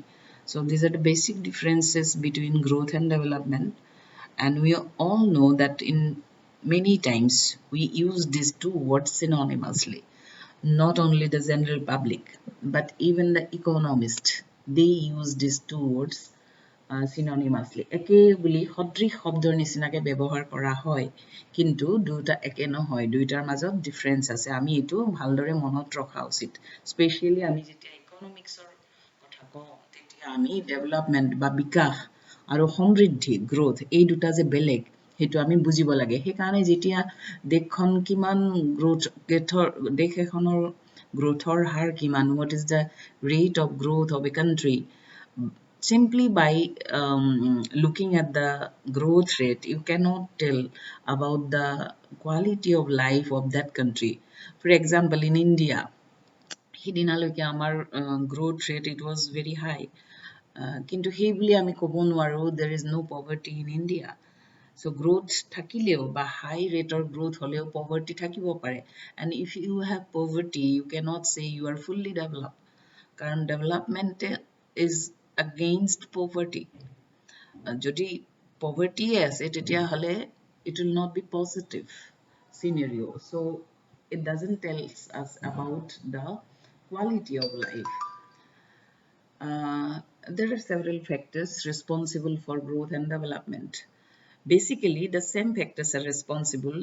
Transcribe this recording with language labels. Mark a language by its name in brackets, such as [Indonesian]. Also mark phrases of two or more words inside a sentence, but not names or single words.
[English] So these are the basic differences between growth and development. And we all know that in many times we use these two words synonymously. Not only the general public, but even the economists, they use these two words synonymously. [Assamese] একে বুলি সদৃশ শব্দৰ নিচিনাকে ব্যৱহাৰ কৰা হয়, কিন্তু দুটা একে নহয়, দুইটাৰ মাজত ডিফাৰেন্স আছে। আমি এইটো ভালদৰে মনত ৰখা উচিত। স্পেচিয়েলি আমি যেতিয়া ইকনমিক্সৰ কথা কওঁ, তেতিয়া আমি ডেভেলপমেন্ট বা বিকাশ আৰু সমৃদ্ধি গ্ৰোথ এই দুটা যে বেলেগ, সেইটো আমি বুজিব লাগে। সেইকাৰণে যেতিয়া দেশখন কিমান দেশ এখনৰ গ্ৰোথৰ হাৰ কিমান, [English] what is the rate of growth of a country, simply by looking at the growth rate, you cannot tell about the quality of life of that country. For example, in India, [Assamese] সিদিনালৈকে আমাৰ [English] growth rate, it was very high. [Assamese] কিন্তু সেই বুলি আমি ক'ব নোৱাৰো [English] there is no poverty in India. So growth [Assamese] থাকিলেও বা [English] high rate of growth হলেও poverty [Assamese] থাকিব পাৰে. [English] And if you have poverty, you cannot say you are fully developed. কারণ development is against poverty. [Assamese] যদি poverty আছে তেতিয়াহলে [English] it will not be positive scenario. So it doesn't tell us about the quality of life. There are several factors responsible for growth and development. Basically, the same factors are responsible.